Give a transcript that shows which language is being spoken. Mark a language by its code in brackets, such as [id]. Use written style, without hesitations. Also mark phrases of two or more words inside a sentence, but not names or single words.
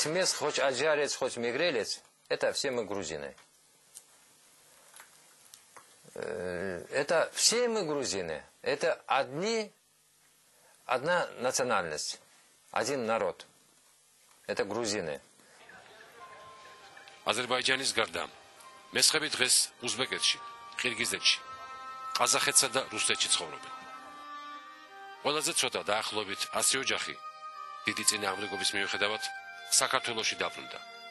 [ru] месх, хоть аджарец, хоть мигрелец, это все мы грузины. Это все мы грузины. Это одна национальность, один народ. Это грузины. [ka] აზერბაიჯანის გარდა მესხები დღეს უზბეკეთში, ყირგიზეთში, ყაზახეთსა და რუსეთში ცხოვრობენ. ყველაზე ცოტა დაახლოებით 100 ოჯახი დიდი წინააღმდეგობის მიუხედავად საქართველოში დაბრუნდა.